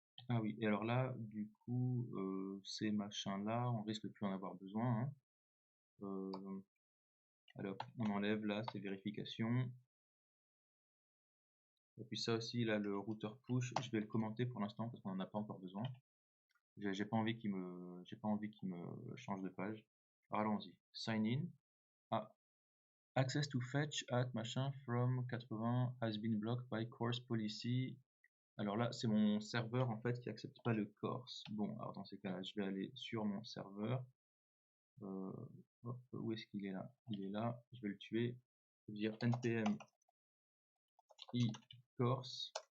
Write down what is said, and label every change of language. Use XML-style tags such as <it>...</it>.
<fr>Ah oui, et alors là, du coup, ces machins-là, on risque de plus en avoir besoin. Hein. Alors, on enlève là ces vérifications. Et puis ça aussi, là, le routeur push, je vais le commenter pour l'instant parce qu'on n'en a pas encore besoin. J'ai pas envie qu'il me change de page. Alors allons-y. Sign in. Ah.</fr> <en>Access to fetch at machin from 80 has been blocked by course policy.</en> <fr>Alors là, c'est mon serveur en fait qui accepte pas le course. Bon, alors dans ces cas-là, je vais aller sur mon serveur. Hop, où est-ce qu'il est là? Il est là, je vais le tuer. Je vais dire npm i course.</fr>